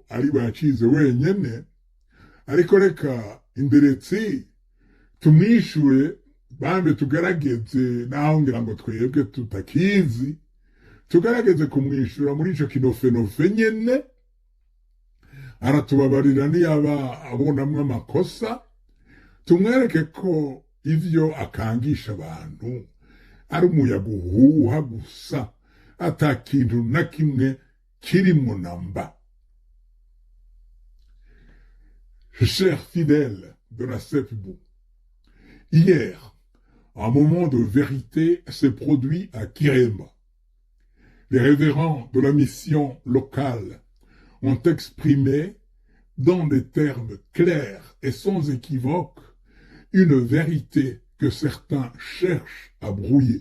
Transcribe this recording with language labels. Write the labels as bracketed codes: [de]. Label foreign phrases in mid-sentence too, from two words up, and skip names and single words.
[rn] ari bacize wenyene ariko reka inderetsi tumwishure bambe tugerageze naho ngira ngo twebwe tutakizi tugerageze kumwishura muri ico kinofenofe nyene aratubabarira niyaba abonamwo amakosa tumwereke ko ivyo akangisha abantu ari umuyaga uhuha gusa ata kintu na kimwe kirimwo namba. [fr] Chers fidèles de la CEPBU, hier, un moment de vérité s'est produit à Kiremba. Les révérends de la mission locale ont exprimé, dans des termes clairs et sans équivoque, une vérité que certains cherchent à brouiller.